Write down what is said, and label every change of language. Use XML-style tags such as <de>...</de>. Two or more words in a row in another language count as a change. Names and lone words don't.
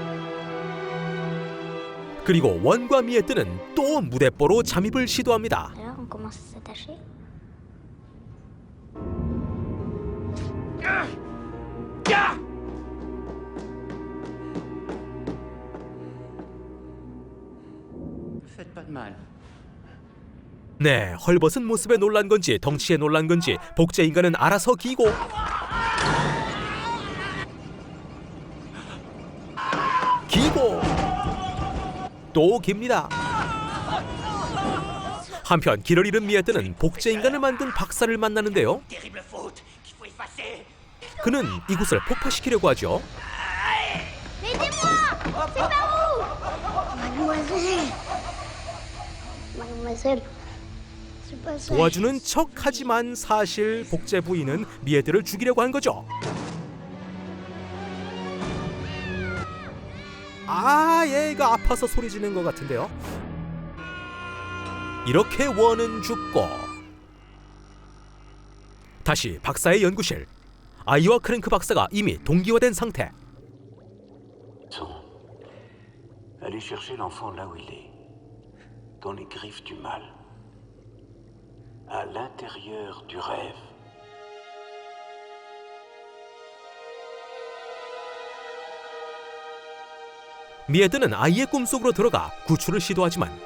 <ko>그리고 원과 미에트는 또 무대뽀로 잠입을 시도합니다.</ko> <fr>Alors, on commence à s'attacher. Faites pas de mal.</fr> <ko>네, 헐벗은 모습에 놀란 건지 덩치에 놀란 건지 복제 인간은 알아서 기고 또 깁니다. 한편 길을 잃은 미에트는 복제 인간을 만든 박사를 만나는데요. 그는 이곳을 폭파시키려고 하죠.</ko> <fr>Aidez-moi! C'est par où? Mademoiselle. Mademoiselle. C'est pas ça.</fr> <ko>도와주는 척하지만 사실 복제 부인은 미에트를 죽이려고 한 거죠. 얘가 아파서 소리 지는 것 같은데요. 이렇게 원은 죽고 다시 박사의 연구실. 아이와 크랭크 박사가 이미 동기화된 상태.</ko> <fr>Allez chercher l'enfant là où il est, dans les griffes du mal, à l'intérieur du rêve.</fr> <ko>미에드는 아이의 꿈속으로 들어가 구출을 시도하지만</ko>